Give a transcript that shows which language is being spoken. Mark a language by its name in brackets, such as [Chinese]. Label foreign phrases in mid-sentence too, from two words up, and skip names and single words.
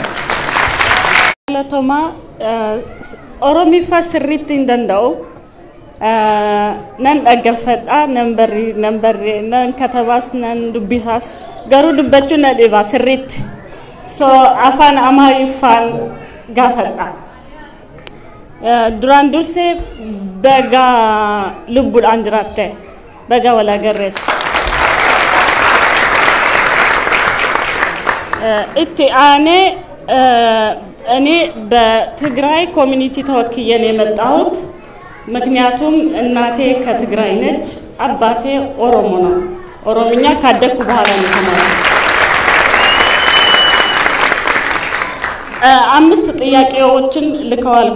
[Oromo] Galatooma Oromiffaa sirriitti hin danda'u nan dhaggeeffadha nan katabaas nan dubbisaas garuu dubbachuu na dhiba sirriitti so afaan Amaariffaan gaafadha. Duraan dursee baga lubbuudhaan jiraatte baga wal agarreessa. itti aanee [Amharic] እኔ በትግራይ ኮሚኒቲ ተወክዬ ነው የመጣሁት ምክንያቱም እናቴ ከትግራይ ነች አባቴ ኦሮሞ ነው ኦሮምኛ ካደኩ በኋላ ነው ተማርኩት አምስት ጥያቄዎችን ልከዋል